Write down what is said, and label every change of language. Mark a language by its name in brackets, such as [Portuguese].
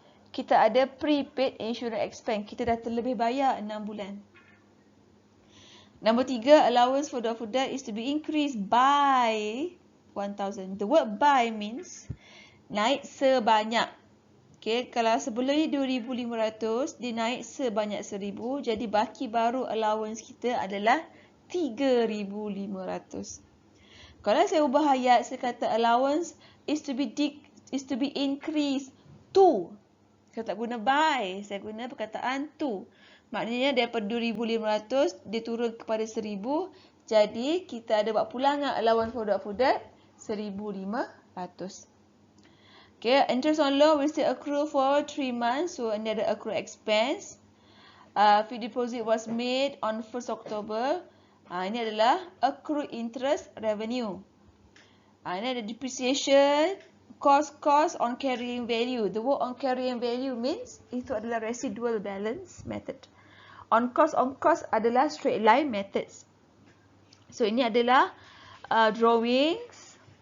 [Malay] Kita ada prepaid insurance expense. Kita dah terlebih bayar 6 bulan. [English] Number 3, allowance for doubtful debt is to be increased by 1,000. The word by means [Malay] naik sebanyak. Okay, kalau sebelum ni 2,500, dia naik sebanyak 1,000. Jadi baki baru allowance kita adalah 3,500. Kalau saya ubah ayat, saya kata [English] allowance is to be increased to. [Malay] Saya tak guna by, saya guna perkataan to. Maknanya daripada 2,500 dia turun kepada 1,000. Jadi kita ada buat pulangan allowance for doubtful debt 1,500. [English] Okay, interest on loan will still accrue for 3 months. So [Malay] ini ada [English] accrue expense. Fixed deposit was made on 1st October. [Malay] Ini adalah accrued interest revenue. Ini ada depreciation, cost on carrying value. [English] The word on carrying value means [Malay] itu adalah [English] residual balance method. On cost adalah straight line methods. So ini adalah drawings